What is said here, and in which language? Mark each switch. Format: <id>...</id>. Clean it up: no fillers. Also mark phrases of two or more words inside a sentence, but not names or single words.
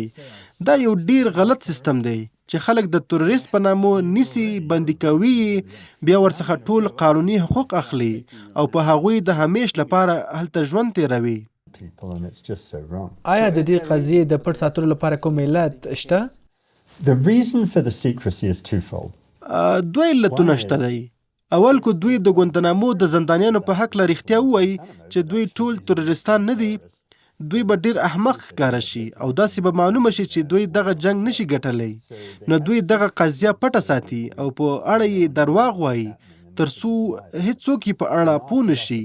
<ps>دا یو ډیر غلط سیستم دی چې خلک د تروریست په نامو نیسي، بندي کوي، بیا ورڅخه ټول قانوني حقوق اخلي او په هغوی د همیش لپاره هلته ژوند تیروي. آیا د دې قضیې د پټ ساتلو لپاره کوم علت شته؟</ps> <en>The reason for the secrecy is twofold.</en> <ps>دوی علتونه شته دی. اول کو دوی د ګوانتانامو د زندانیانو په حق له رښتیا ووایي چې دوی ټول تروریستان نه دي، دوی به ډیر احمق ښکاره شي او داسې به معلومه شي چې دوی دغه جنگ نشي ګټلی، نو دوی دغه قضیه پټه ساتي او په اړه یې درواغ وایي ترڅو هیڅوک یې په اړه پوه نشي.</ps>